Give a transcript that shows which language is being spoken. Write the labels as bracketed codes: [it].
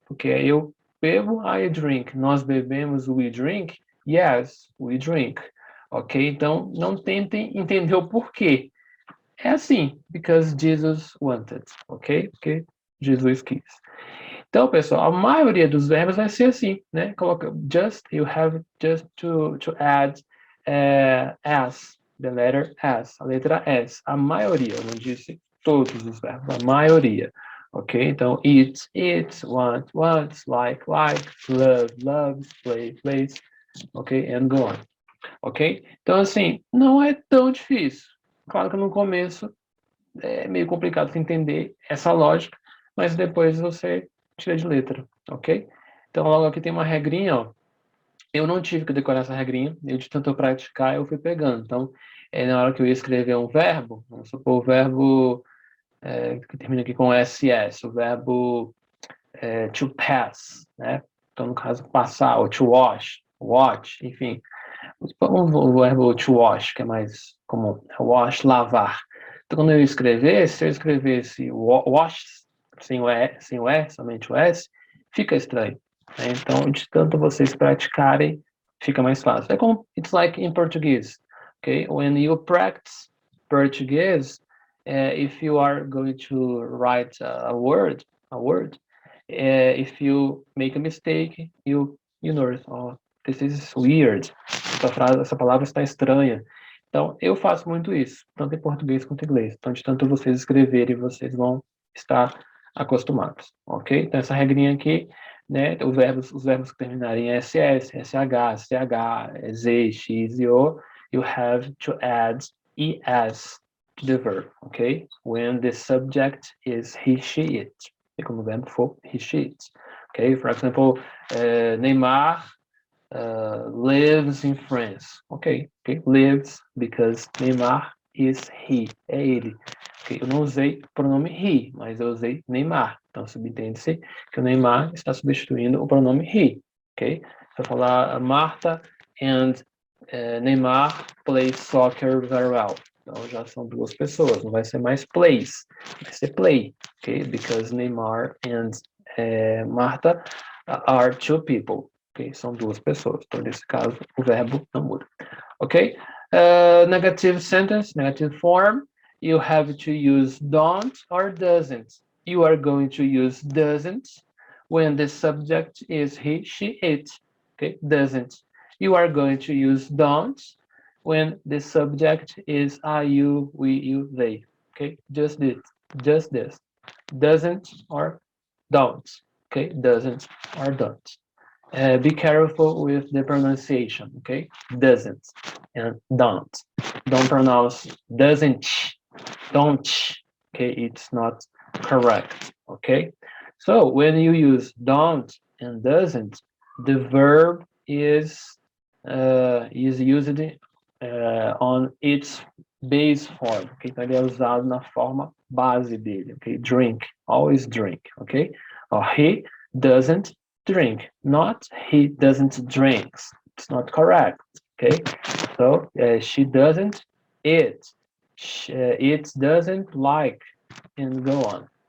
[pt] Porque eu bebo, [en] I drink. [pt] Nós bebemos, [en] we drink. Yes, we drink. Ok? [pt] Então, não tentem entender o porquê. É assim, [en] because Jesus wanted, [pt] ok? Porque Jesus quis. Então, pessoal, a maioria dos verbos vai ser assim, né? Coloca [en] just, you have just to add S, the letter S, [pt] a letra S. A maioria, eu não disse todos os verbos, a maioria. Ok? [en] Então, eat, eats, want, wants, like, love, loves, play, plays, ok? And go on. Ok? [pt] Então, assim, não é tão difícil. Claro que no começo é meio complicado de entender essa lógica, mas depois você tira de letra, ok? Então, logo aqui tem uma regrinha, ó. Eu não tive que decorar essa regrinha, eu de tanto praticar, eu fui pegando. Então, na hora que eu ia escrever um verbo, vamos supor o verbo que termina aqui com SS, o verbo to pass, né? Então, no caso, passar, ou to wash, watch, enfim. O verbo to wash, que é mais comum, wash, lavar. Então, quando eu escrever, se eu escrevesse wash sem o E, somente o S, fica estranho. Né? Então, de tanto vocês praticarem, fica mais fácil. É como, [en] it's like in Portuguese, okay? When you practice Portuguese, if you are going to write a word, if you make a mistake, you know, oh, this is weird. [pt] Essa palavra está estranha. Então, eu faço muito isso, tanto em português quanto em inglês. Então, de tanto vocês escreverem, vocês vão estar acostumados, ok? Então, essa regrinha aqui, né, os verbos que terminarem em SS, SH, CH, Z, X e O, [en] you have to add ES to the verb, ok? When the subject is he, she, it. [pt] E quando o verbo for [en] he, she, it. Ok? For example, Neymar lives in France. Okay, lives because Neymar is he, [pt] é ele. Okay, eu não usei o pronome he, mas eu usei Neymar. Então, subentende-se que o Neymar está substituindo o pronome he. Ok? Vai falar [en] Martha and Neymar play soccer very well. [pt] Então já são duas pessoas, não vai ser mais plays, vai ser play, okay? [en] Because Neymar and Martha are two people, okay? [pt] São duas pessoas. Então nesse caso o verbo não muda, ok? [en] Negative sentence, negative form. You have to use don't or doesn't. You are going to use doesn't when the subject is he, she, it. Okay, doesn't. You are going to use don't when the subject is I, you, we, you, they. Okay, just this. Doesn't or don't. Okay, doesn't or don't. Be careful with the pronunciation. Okay, doesn't and don't. Don't pronounce doesn't, don't. Okay, it's not correct. Okay, so when you use don't and doesn't, the verb is used on its base form. [pt] Okay, então ele é usado na forma base dele. [en] Okay, drink, always drink. Okay, or he doesn't drink, not he doesn't drinks. It's not correct. Okay, so she doesn't eat, it doesn't like, and go on.